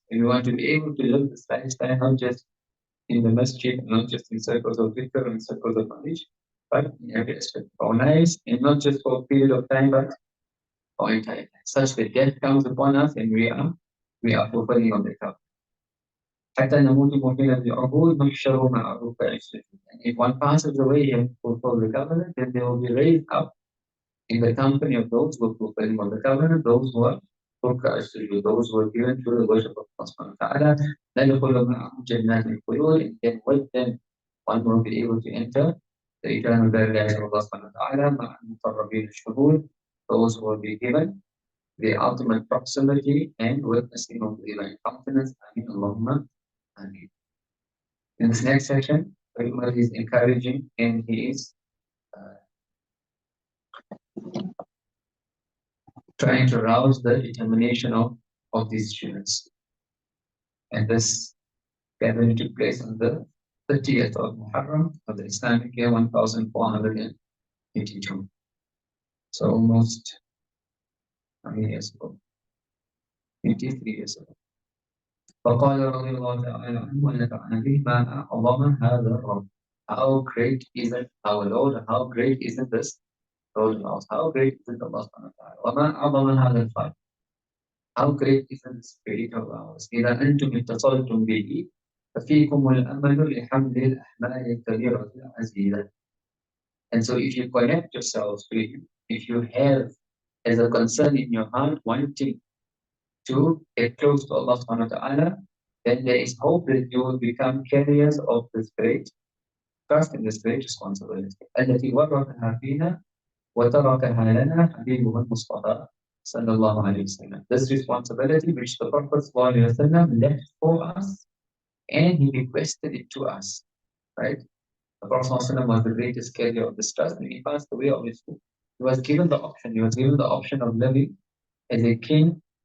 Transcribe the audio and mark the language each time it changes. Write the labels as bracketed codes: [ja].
[en] And you want to be able to live this lifestyle not just in the masjid, not just in circles of dhikr and circles of knowledge, but in every aspect of our lives, and not just for a period of time, but for entire life. Such that death comes upon us and we are fulfilling of the covenant. [ar] حتى نموت مؤمنا بعهود نحشر مع ركع السجود. [en] And if one passes away and fulfill the covenant, then they will be raised up in the company of those who are fulfilling of the covenant, those who are [ar] ركع السجود, [en] those who are given to the worship of Allah subhanahu wa ta'ala. [ar] ندخل معهم جنات الخلود, [en] and then with them one will be able to enter the eternal paradise of Allah subhanahu wa ta'ala [ar] مع المقربين الشهود, [en] those who will be given the ultimate proximity and witnessing of the divine countenance. Ameen Allahumma Ameen. In this next section, Umar is encouraging and he is trying to rouse the determination of these students. And this gathering took place on the 30th of Muharram of the Islamic year 1482. So almost how many years ago? 23 years ago. [ar] فقال رضي الله تعالى عنه ونفعنا به ما أعظم هذا الرب. [en] How great is it, our Lord? How great is it this Lord of ours? How great is it Allah subhanahu wa ta'ala? [ar] وما أعظم هذا الفضل. [en] How great is the spirit of ours? [ar] إذا أنتم اتصلتم به ففيكم الأمل لحمل الأحمال الكبيرة العزيزة. [en] And so if you connect yourselves to Him, if you have as a concern in your heart wanting to get close to Allah subhanahu wa ta'ala, then there is hope that you will become carriers of this great trust and this great responsibility. [ar] التي ورثها فينا وتركها لنا حبيبه المصطفى صلى الله عليه وسلم. [en] This responsibility which the Prophet sallallahu alaihi wasallam left for us and he requested it to us, right? The Prophet sallallahu alaihi wasallam was the greatest carrier of this trust, and he passed away obviously. He was given the option. He was given the option of living as a king.